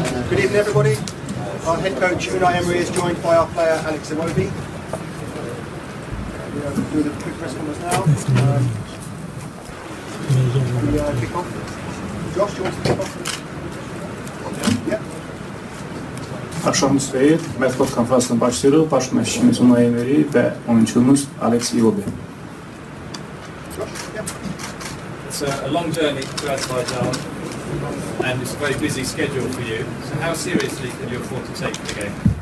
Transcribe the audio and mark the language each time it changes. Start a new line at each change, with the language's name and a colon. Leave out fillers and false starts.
English: Good evening, everybody. Our head coach Unai Emery is joined by our player Alex Iwobi. We'll do the quick press conference now. Kick off. Josh, do you want to kick off? Yeah.
Azerbaijani: Axşamınız xeyir. Mətbuat konferansına başlayırıq. Baş məşqçimiz Unai Emery və oyunçumuz Alex Iwobi.
English: It's a long journey to Azerbaijan and it's a very busy schedule for you. So how seriously can you afford to take the game?